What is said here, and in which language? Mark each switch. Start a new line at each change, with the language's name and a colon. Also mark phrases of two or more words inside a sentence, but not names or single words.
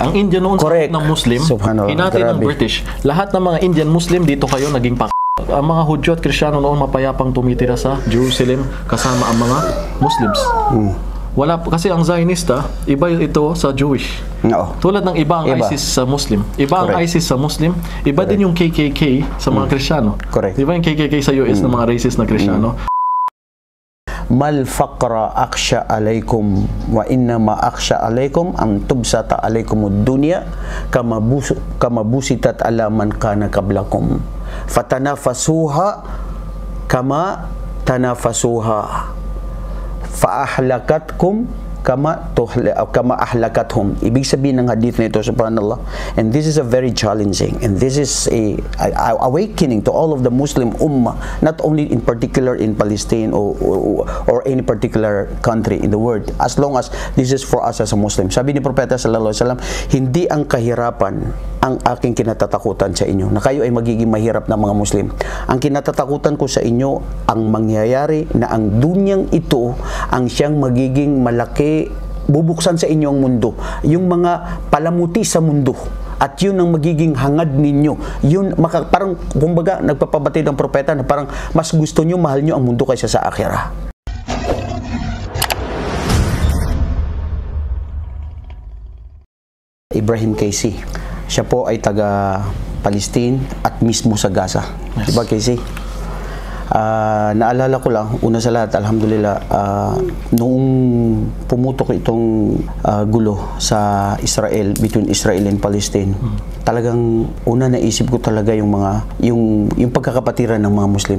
Filipino: Ang India noon sa ng Muslim, hinati ng British. Lahat ng mga Indian Muslim, dito kayo naging ang mga Hudyo at Kristiyano noon mapayapang tumitira sa Jerusalem kasama ang mga Muslims. Wala, kasi ang Zionista, iba ito sa Jewish. No. Tulad ng iba ang ISIS sa Muslim. Iba ang ISIS sa Muslim, iba din yung KKK sa mga Kristiyano. Iba yung KKK sa US ng mga racist na Kristiyano.
Arabic: ما الفقر أخشى عليكم وإن ما أخشى عليكم أن تبسط عليكم الدنيا كما بسطت على من كان قبلكم فتنافسوها كما تنافسوها فأهلكتكم كما أهلكتهم.
Filipino: Ibig sabihin ng hadith na ito,
English: subhanallah, and this is a very challenging, and this is a awakening to all of the Muslim ummah, not only in particular in Palestine or any particular country in the world, as long as this is for us as a Muslim.
Filipino: Sabi ni Propeta
Arabic: صلى الله عليه وسلم,
Filipino: hindi ang kahirapan ang aking kinatatakutan sa inyo, na kayo ay magiging mahirap na mga Muslim. Ang kinatatakutan ko sa inyo, ang mangyayari na ang dunyang ito ang siyang magiging malaki, bubuksan sa inyo ang mundo, yung mga palamuti sa mundo, at yun ang magiging hangad ninyo. Yun, parang kumbaga nagpapabatid ng propeta na parang mas gusto nyo, mahal nyo ang mundo kaysa sa akhirah. Ibrahim Casey, siya po ay taga Palestine at mismo sa Gaza. Yes. Diba, Casey? Naalala ko lang, una sa lahat, alhamdulillah, noong pumutok itong gulo sa Israel,
English: between Israel and Palestine,
Filipino: talagang una naisip ko talaga yung pagkakapatiran ng mga Muslim.